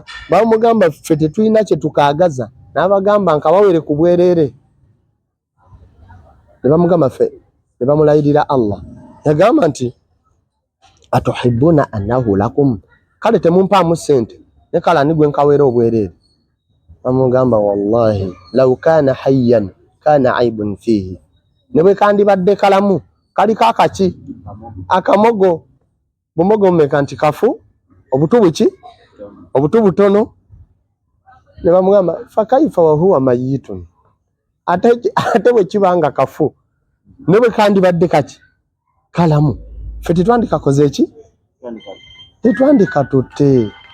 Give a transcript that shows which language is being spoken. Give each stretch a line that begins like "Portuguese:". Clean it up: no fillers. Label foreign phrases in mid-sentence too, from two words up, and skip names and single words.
Ganda: Bamugamba ffe tetulina kye tukaagaza, n'abagamba nkabawere ku bwereere. Ne bamugamba ffe, ne bamulayirira Allah, yagamba nti
Arabic: أتحبون أنه لكم,
Ganda: kale temumpaamu ssente, ne kale ani gwe nkawera obwereere? Bamugamba
Arabic: والله لو كان حيا كان عيبا فيه,
Ganda: ne bwe kandibadde kalamu kaliko akaki akamogo. Bumogo mmeka nti kafu, obutu buki obutu butono. Ne bamugamba
Arabic: فكيف وهو ميت,
Ganda: ate bwe kibanga kafu ne bwe kandibadde kaki kalamu, ffe tetwandikakoze eki, tetwandika tutte.